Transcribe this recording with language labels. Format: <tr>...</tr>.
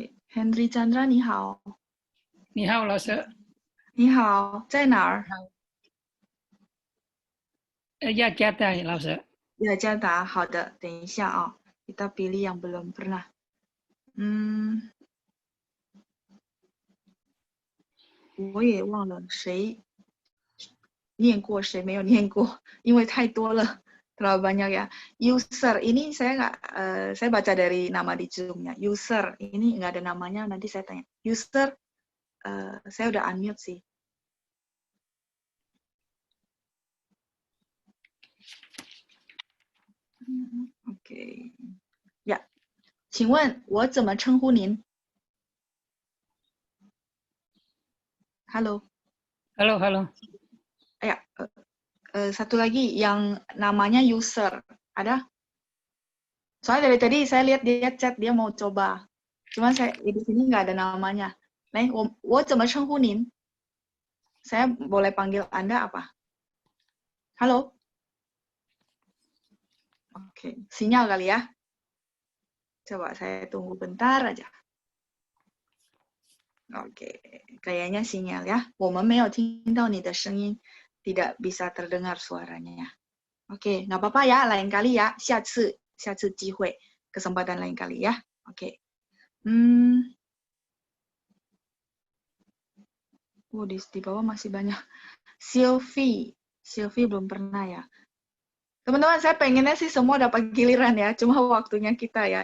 <zh>Henry Chandra， 你好。你好，老师。你好，在哪儿？雅加达，老师。雅加达，好的，等一下啊，</zh> <id>kita pilih yang belum pernah。</id> <zh>我也忘了谁念过，谁没有念过，因为太多了。</zh> <id>Terlalu banyak ya. User ini saya baca dari nama di Zoom-nya. User ini nggak ada namanya, nanti saya tanya. User, saya udah unmute sih.</id> <zh>OK， 呀，请问我怎么称呼您？Halo。</zh> <id>哎呀，satu lagi yang namanya user ada? Soalnya dari tadi saya lihat dia chat, dia mau coba. Cuman saya di sini nggak ada namanya.</id> <zh>Nah, 我怎么称呼您?</zh> <id>Saya boleh panggil Anda apa? Halo? Oke, sinyal kali ya. Coba saya tunggu bentar aja. Oke, kayaknya sinyal ya.</id> <zh>我们没有听到你的声音，</zh> <id>tidak bisa terdengar suaranya. Oke, nggak apa-apa ya, lain kali ya.</id> <zh>下次机会,</zh> <id>kesempatan lain kali ya. Oke. Di bawah masih banyak. Sylvie belum pernah ya. Teman-teman, saya pengennya sih semua dapat giliran ya, cuma waktunya kita ya.</id>